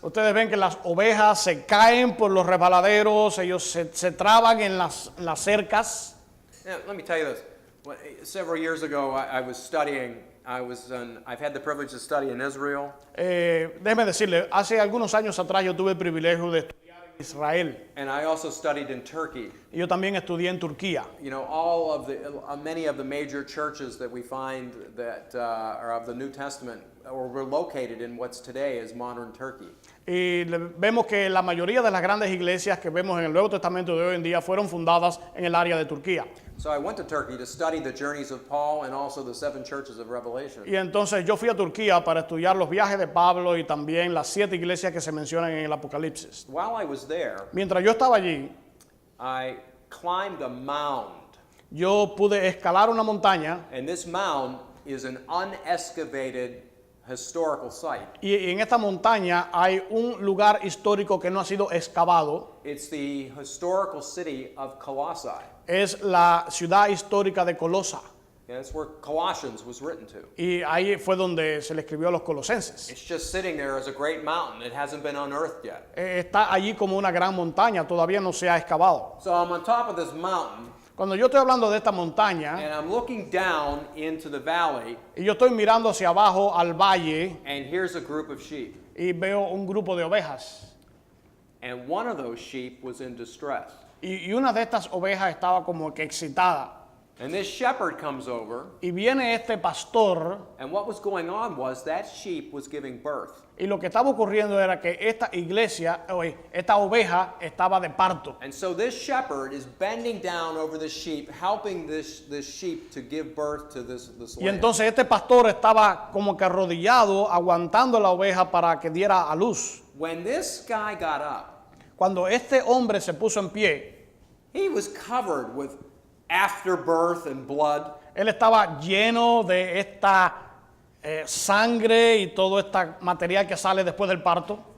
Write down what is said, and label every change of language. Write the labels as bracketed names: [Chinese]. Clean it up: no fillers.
[Spanish] Ustedes ven que las ovejas se caen por los resbaladeros, ellos se traban en las cercas. [English] Now, let me tell you this. Several years ago, I was studying. I've had the privilege to study in Israel. [Spanish] Déjeme decirle, hace algunos años atrás yo tuve el privilegio de estudiar en Israel. [English] And I also studied in Turkey. [Spanish] Y yo también estudié en Turquía. [English] You know, many of the major churches that we find that are of the New Testament were located in what's today is modern Turkey. [Spanish] Y vemos que la mayoría de las grandes iglesias que vemos en el Nuevo Testamento de hoy en día fueron fundadas en el área de Turquía. [English] So I went to Turkey to study the journeys of Paul and also the 7 churches of Revelation. [Spanish] Y entonces yo fui a Turquía para estudiar los viajes de Pablo y también las 7 iglesias que se mencionan en el Apocalipsis. [English] While I was there, [Spanish] Mientras yo estaba allí, [English] I climbed a mound. [Spanish] yo pude escalar una montaña [English] And this mound is an unexcavated historical site. [Spanish] y en esta montaña hay un lugar histórico que no ha sido excavado. [English] It's the historical city of Colossae. [Spanish] Es la ciudad histórica de Colosa. [English] Yeah, that's where Colossians was written to. [Spanish] Y ahí fue donde se le escribió a los colosenses. [English] It's just sitting there as a great mountain. It hasn't been unearthed yet. [Spanish] Está allí como una gran montaña, todavía no se ha excavado. [English] So I'm on top of this mountain, [Spanish] Cuando yo estoy hablando de esta montaña [English] and I'm looking down into the valley, [Spanish] y yo estoy mirando hacia abajo al valle [English] and here's a group of sheep. [Spanish] y veo un grupo de ovejas. [English] And one of those sheep was in distress. [Spanish] Y una de estas ovejas estaba como que excitada. [English] And this shepherd comes over, [Spanish] Y viene este pastor [English] and what was going on was that sheep was giving birth. [Spanish] y lo que estaba ocurriendo era que esta esta oveja estaba de parto. [English] And so this shepherd is bending down over the sheep, helping this sheep to give birth to this [Spanish] Y [English] lamb. [Spanish] entonces este pastor estaba como que arrodillado, aguantando la oveja para que diera a luz. [English] When this guy got up, [Spanish] Cuando este hombre se puso en pie, [English] he was covered with afterbirth and blood. [Spanish] él estaba lleno de esta sangre y todo este material que sale después del parto,